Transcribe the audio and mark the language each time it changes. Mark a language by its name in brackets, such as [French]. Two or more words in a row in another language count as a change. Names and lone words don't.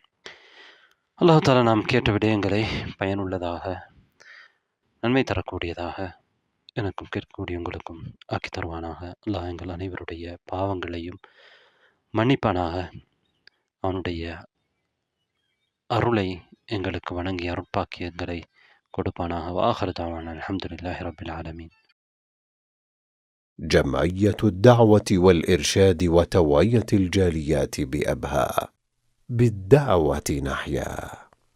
[Arabic] الله تعالى [Tamil] நாம் கேட்ட விடயங்களை பயனுள்ளதாக, நன்மை தரக்கூடியதாக எனக்கும் கேட்கக்கூடிய உங்களுக்கும் ஆக்கி தருவானாக. அல்லாஹ் எங்கள் அனைவருடைய பாவங்களையும் மன்னிப்பானாக. அவனுடைய அருளை எங்களுக்கு வணங்கி அருட்பாக்கியங்களை கொடுப்பானாக. [Arabic] وآخر دعوانا الحمد لله رب العالمين. جمعية الدعوة والإرشاد وتوعية الجاليات بأبها، بالدعوة نحيا.